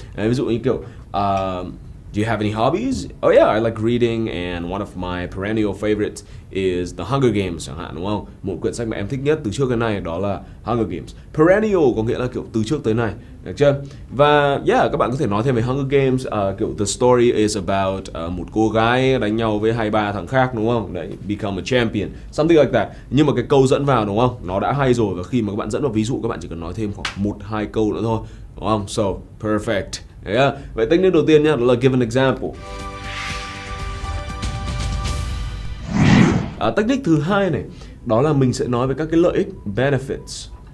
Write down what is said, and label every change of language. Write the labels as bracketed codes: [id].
[vi] Đấy, ví dụ như kiểu [en] do you have any hobbies? Oh yeah, I like reading and one of my perennial favorites is The Hunger Games [vi] chẳng hạn, đúng không? Một quyển sách mà em thích nhất từ trước đến nay đó là Hunger Games. Perennial có nghĩa là kiểu từ trước tới nay, được chưa? Và yeah, các bạn có thể nói thêm về Hunger Games, kiểu [en] the story is about [vi] một cô gái đánh nhau với 2-3 thằng khác, đúng không? [en] Đấy, become a champion, something like that. [vi] Nhưng mà cái câu dẫn vào, đúng không? Nó đã hay rồi, và khi mà các bạn dẫn vào ví dụ các bạn chỉ cần nói thêm khoảng 1-2 câu nữa thôi, đúng không? [en] So, perfect. Yeah. [vi] Vậy technique đầu tiên nhá, đó là [en] give an example. [vi] Technique thứ hai này, đó là mình sẽ nói về các cái lợi ích, benefits.